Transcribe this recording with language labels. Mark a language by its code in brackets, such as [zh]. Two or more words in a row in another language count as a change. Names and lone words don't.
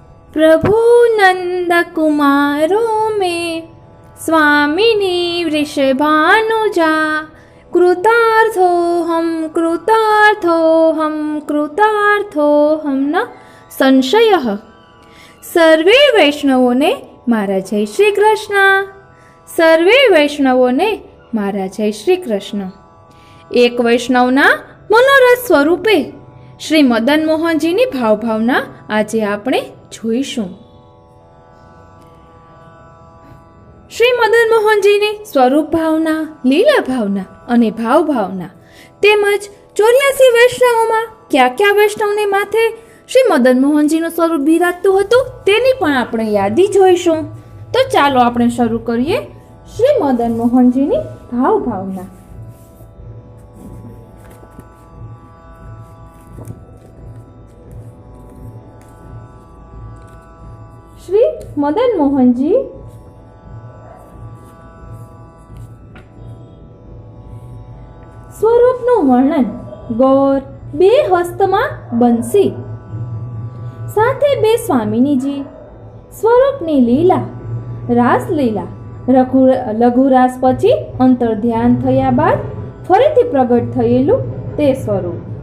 [sa] प्रभु नंद कुमारो में स्वामिनी वृषभानुजा कृतार्थोऽहं न संशयः। [gu] સર્વે વૈષ્ણવોને મારા જય શ્રી કૃષ્ણ। સર્વે વૈષ્ણવોને મારા જય શ્રી કૃષ્ણ। એક વૈષ્ણવના મનોરથ સ્વરૂપે શ્રી મદન મોહનજીની ભાવભાવના આજે આપણે જોઈશું। શ્રી મદન મોહનજીની સ્વરૂપ ભાવના, લીલા ભાવના અને ભાવ ભાવના તેમજ 84 વૈષ્ણવોમાં કયા કયા વૈષ્ણવને માથે શ્રી મદન મોહનજીનું સ્વરૂપ બિરાજતું હતું તેની પણ આપણે યાદી જોઈશું। તો ચાલો આપણે શરૂ કરીએ શ્રી મદન મોહનજીની ભાવ ભાવના। શ્રી મદન મોહનજી સ્વરૂપનું વર્ણન। ગૌર, બે હસ્તમાં બંસી, સાથે બે સ્વામિનીજી। સ્વરૂપની લીલા, રાસલીલા, લઘુરાસ પછી અંતર ધ્યાન થયા બાદ ફરીથી પ્રગટ થયેલું તે સ્વરૂપ।